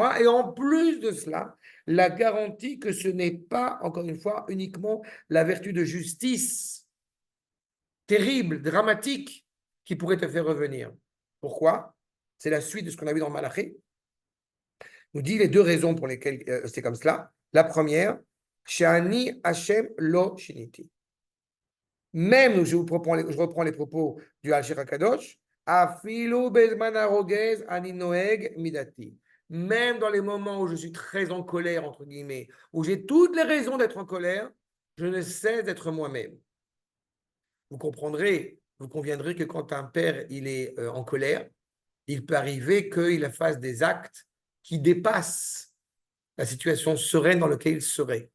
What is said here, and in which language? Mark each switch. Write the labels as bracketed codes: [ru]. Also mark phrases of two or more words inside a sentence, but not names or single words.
[fr] Et en plus de cela, la garantie que ce n'est pas, encore une fois, uniquement la vertu de justice terrible, dramatique, qui pourrait te faire revenir. Pourquoi? C'est la suite de ce qu'on a vu dans Malachi. Nous dit les deux raisons pour lesquelles c'est comme cela. [he] La première, שני השם לא שיניתי. [fr] Même, je reprends les propos du Al-Shir HaKadosh, [he] אפילו בזמן הרוגז אני נוהג מידתי. [fr] Même dans les moments où je suis très en colère, entre guillemets, où j'ai toutes les raisons d'être en colère, je ne cesse d'être moi-même. Vous comprendrez, vous conviendrez que quand un père il est en colère, il peut arriver qu'il fasse des actes qui dépassent la situation sereine dans laquelle il serait.